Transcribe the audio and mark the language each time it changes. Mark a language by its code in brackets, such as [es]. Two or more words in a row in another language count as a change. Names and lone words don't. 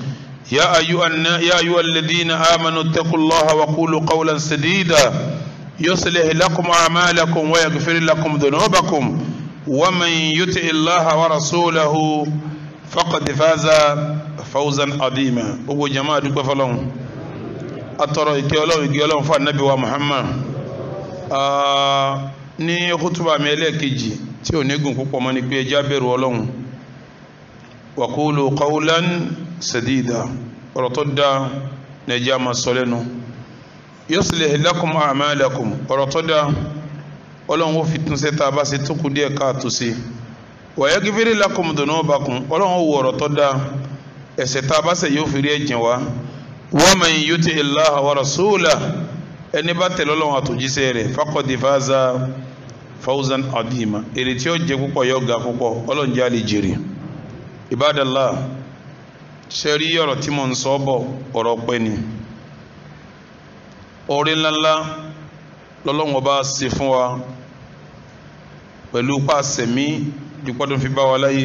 [ar] يا أيها الذين آمنوا اتقوا الله وقولوا قولا سديدا يصلح لكم أعمالكم ويغفر لكم ذنوبكم ومن يطع الله ورسوله فقد فاز فوزا عظيما. [yo] gbogbo jama dúpẹ́ fọ́lọ́run atọrọ ìkẹ́ Ọlọ́run fún Ànábì wa Muhammad. Ní khutuba mi ẹlẹ́ẹ̀kejì tí ò ní gùn púpọ̀ mọ́ ni pé ẹ jẹ́ á bẹ̀rù Ọlọ́run. [ar] وقولوا قولا سديدا, [yo] ọ̀rọ̀ tó dáa ní ẹ jẹ́ á máa sọ lẹ́nu. [ar] يصلح لكم أعمالكم, [yo] ọ̀rọ̀ tó dáa Ọlọ́run ó fi tún ṣe tá a bá ṣe tó kù díẹ̀ káàtó sí. [ar] ويغفر لكم ذنوبكم, [yo] Ọlọ́run ó wo ọ̀rọ̀ tó dáa ẹ̀ṣẹ̀ tá a bá ṣẹ̀ yóò fi rí ẹ̀jìn wá. [ar] ومن يطع الله ورسوله, [yo] ẹni bá tẹ̀lé Ọlọ́run àtòjíṣẹ́ rẹ̀ [ar] فقد فاز فوزا عظيما, [yo] èrè tí ó jẹ púpọ̀ yóò ga púpọ̀. Ọlọ́run jẹ́ a lè jèrè. Ibadallah, ṣe rí ọ̀rọ̀ tí mo ń sọ bọ̀ ọ̀rọ̀ pẹ́ ni. Orí ńláńlá lọ́lọ́run ọba ṣe fún wa pẹ̀lú pàṣẹmí dípọ́dún fi bá wa láyé.